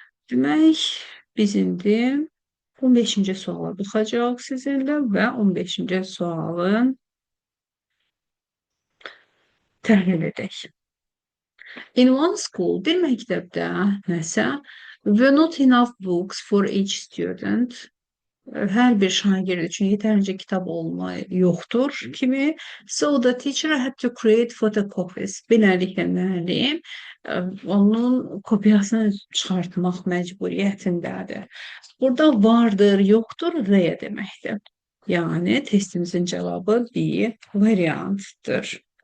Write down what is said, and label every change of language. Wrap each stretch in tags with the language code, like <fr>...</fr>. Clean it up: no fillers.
<az>Demək, biz indi 15-ci suala baxacağıq sizinlə və 15-ci sualın təhlil edək.</az> <en>In one school,</en> <az>bir məktəbdə nəsə,</az> <en>were not enough books for each student.</en> <az>Hər bir şagird üçün yetərincə kitab yoxdur kimi.</az> <en>So the teacher had to create photocopies.</en> <az>Beləliklə müəllim onun kopyasını çıxartmaq məcburiyyətindədir. Burada vardır, yoxdur, R deməkdir. Yəni testimizin cavabı B variantdır.</az>